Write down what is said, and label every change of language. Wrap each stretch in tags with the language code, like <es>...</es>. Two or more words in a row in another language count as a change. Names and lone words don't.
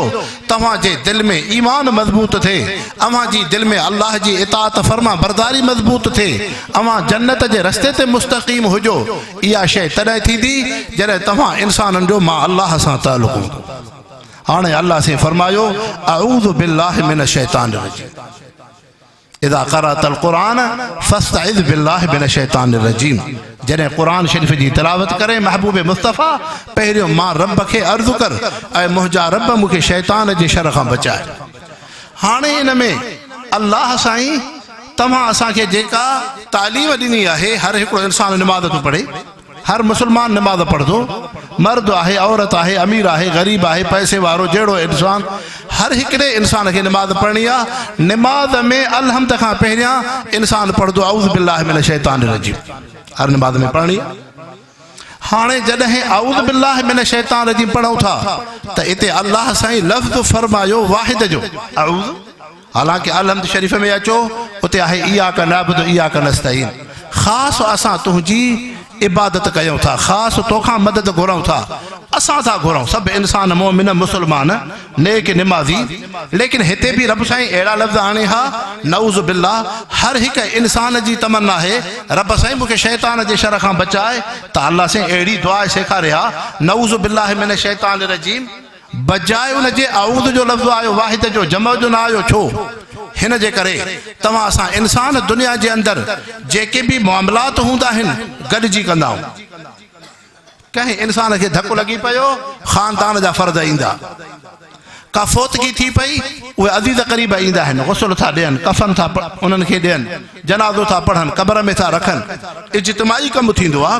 <sd>तव्हांजे दिलि में ईमान मज़बूत थिए, अव्हांजी दिलि में अल्लाह जी इताअत फरमा बरदारी मज़बूत थिए, अव्हां जन्नत जे रस्ते ते मुस्तक़ीम हुजो। इहा शइ तॾहिं थींदी जॾहिं तव्हां इंसाननि जो मां अल्लाह सां ताल्लुक़ हूंदो। हाणे अल्लाह से फरमायो,</sd> <ar>أعوذ بالله من الشيطان الرجيم إذا قرأت القرآن فاستعذ بالله من الشيطان الرجيم.</ar> <sd>जॾहिं क़ुरान शरीफ़ जी तिलावत करे महबूब मुस्तफ़ा, पहिरियों मां रब खे अर्ज़ु कर, ऐं मुंहिंजा रब मूंखे शैतान जे शर खां बचाए। हाणे इन में अल्लाह साईं तव्हां असांखे जेका तालीम ॾिनी आहे, हर हिकिड़ो इंसान निमाज़ थो पढ़े, हर मुसलमान निमाज़ पढ़ंदो, मर्द आहे, औरत आहे, अमीर आहे, ग़रीब आहे, पैसे वारो, जहिड़ो इंसान, हर हिकिड़े इंसान खे निमाज़ पढ़णी आहे। निमाज़ में अलहम्द खां पहिरियां इंसान पढ़ंदो</sd> <ar>أعوذ بالله من الشيطان الرجيم,</ar> <sd>हर निमाज़ में पढ़णी आहे। हाणे जॾहिं</sd> <ar>أعوذ بالله من الشيطان الرجيم</ar> <sd>पढ़ूं था, त इते अल्लाह साईं लफ़्ज़ फरमायो वाहिद जो, अऊज़ु, हालांकि अलहम्द शरीफ़ में अचो उते आहे</sd> <ar>إياك نعبد إياك نستعين,</ar> <sd>ख़ासि असां तुंहिंजी इबादत कयूं था, ख़ासि तोखां मदद घुरूं था, असां था घुरूं, सभु इंसान मोमिन मुसलमान नेक निमाज़ी। लेकिन हिते बि रब साईं अहिड़ा लफ़्ज़ आणे हा,</sd> <ar>نعوذ بالله,</ar> <sd>हर हिकु इंसान जी तमन्ना आहे रब साईं मूंखे शैतान जे शर खां बचाए, त अल्लाह साईं अहिड़ी दुआ सेखारे हा,</sd> <ar>نعوذ بالله من الشيطان الرجيم,</ar> <sd>बजाए उन जे अऊज़ जो लफ़्ज़ आयो वाहिद जो, जम जो न आयो। छो? हिन जे करे तव्हां असां इंसान दुनिया जे अंदरि जेके बि मामलात हूंदा आहिनि गॾिजी कंदा आहियूं। कंहिं इंसान खे धकु लॻी पियो, ख़ानदान जा फ़र्ज़ ईंदा, का फोतगी थी पई, उहे अज़ीज़ क़रीब ईंदा आहिनि, गुस्ल था ॾियनि, कफ़न था उन्हनि खे ॾियनि, जनाज़ो था पढ़नि, क़ब्र में था रखनि, इज्तिमाई कमु थींदो आहे।</sd>